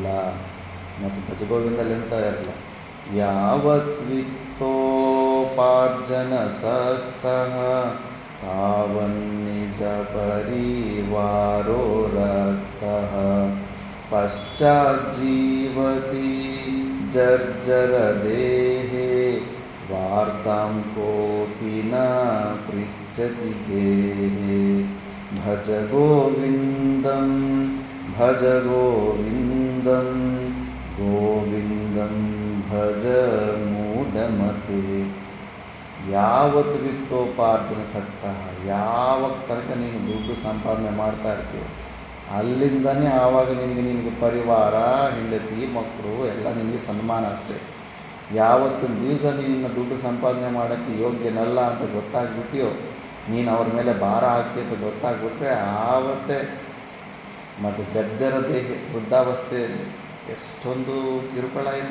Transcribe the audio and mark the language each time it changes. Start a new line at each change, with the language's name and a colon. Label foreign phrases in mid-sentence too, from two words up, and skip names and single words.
Kannada: ಮತ್ತು ಭಜಗೋವಿಂದಲ್ಲಿ ಎಂತ ಇರಲ್ಲ,
Sanskrit: ಯಾವತ್ವಿತ್ತೋಪಾರ್ಜನ ಸಕ್ತಃ ತಾವನ್ನಿಜ ಪರಿವಾರೋ ರಕ್ತಃ ಪಶ್ಚಾಜ್ಜೀವತಿ ಜರ್ಜರ ದೇಹೇ ವಾರ್ತಾಂ ಕೋಪಿ ನ ಪೃಚ್ಛತಿ ಗೇಹೇ ಭಜ ಗೋವಿಂದಂ ಭಜ ಗೋವಿಂದಂ ಗೋವಿಂದಂ ಭಜ ಮೂಢಮತೆ. ಯಾವತ್ತು ವಿತ್ತೋಪಾರ್ಜನ ಸಕ್ತಃ,
Kannada: ಯಾವಾಗ ತನಕ ನೀನು ದುಡ್ಡು ಸಂಪಾದನೆ ಮಾಡ್ತಾ ಇರ್ತೀಯೋ ಅಲ್ಲಿಂದನೇ ಆವಾಗ ನಿನಗೆ ಪರಿವಾರ, ಹೆಂಡತಿ, ಮಕ್ಕಳು ಎಲ್ಲ ನಿನಗೆ ಸನ್ಮಾನ ಅಷ್ಟೇ. ಯಾವತ್ತಿನ ದಿವಸ ನೀನು ದುಡ್ಡು ಸಂಪಾದನೆ ಮಾಡೋಕ್ಕೆ ಯೋಗ್ಯನಲ್ಲ ಅಂತ ಗೊತ್ತಾಗ್ಬಿಟ್ಟಿಯೋ, ನೀನು ಅವ್ರ ಮೇಲೆ ಭಾರ ಆಗ್ತಿ ಅಂತ ಗೊತ್ತಾಗ್ಬಿಟ್ರೆ ಆವತ್ತೇ ಮತ್ತು
Sanskrit: ಜರ್ಜರ ದೇಹ,
Kannada: ವೃದ್ಧಾವಸ್ಥೆಯಲ್ಲಿ ಎಷ್ಟೊಂದು ಕಿರುಕುಳ ಇದೆ.